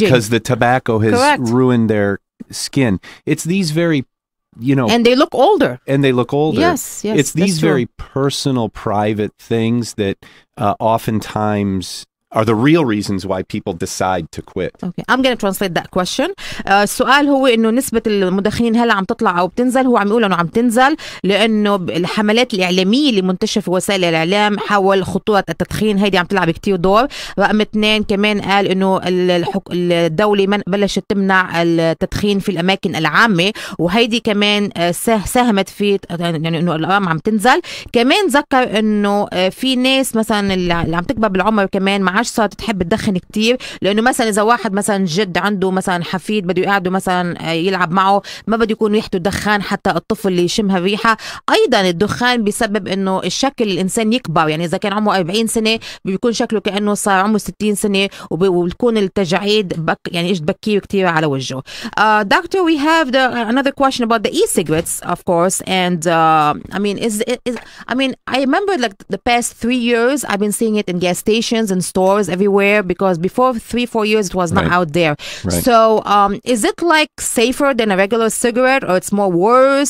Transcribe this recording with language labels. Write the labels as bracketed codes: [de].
[en] Because the tobacco has ruined their skin. It's these very, And they look older. Yes. It's these very personal, private things that oftentimes are the real reasons why people decide to quit. Okay, I'm going to translate that question. [ar] السؤال هو إنه نسبة المدخنين هلا عم تطلع أو بتنزل. هو عم يقول إنه عم تنزل لأنه الحملات الإعلامية اللي منتشرة في وسائل الإعلام حول خطورة التدخين هيدي عم تلعب كتير دور. رقم 2 كمان قال إنه الدولة بلشت تمنع التدخين في الأماكن العامة، وهيدي كمان ساهمت في يعني إنه الأرقام عم تنزل. كمان ذكر إنه في ناس مثلا اللي عم تكبر بالعمر كمان ما عادش صارت تحب تدخن كتير، لأنه مثلا إذا واحد مثلا جد عنده مثلا حفيد بده يقعده مثلا يلعب معه ما بده يكون ريحته دخان حتى الطفل اللي يشمها الريحة. أيضا الدخان بيسبب إنه الشكل الإنسان يكبر، يعني إذا كان عمره 40 سنة بيكون شكله كأنه صار عمره 60 سنة، وبتكون التجاعيد يعني إيش بكير كتير على وجهه. [en] Doctor, we have another question about the e-cigarettes, of course, and I mean, I remember like the past 3 years I've been seeing it in gas stations and stores everywhere, because before 3-4 years it was not out there. Right. So is it like safer than a regular cigarette, or it's more worse?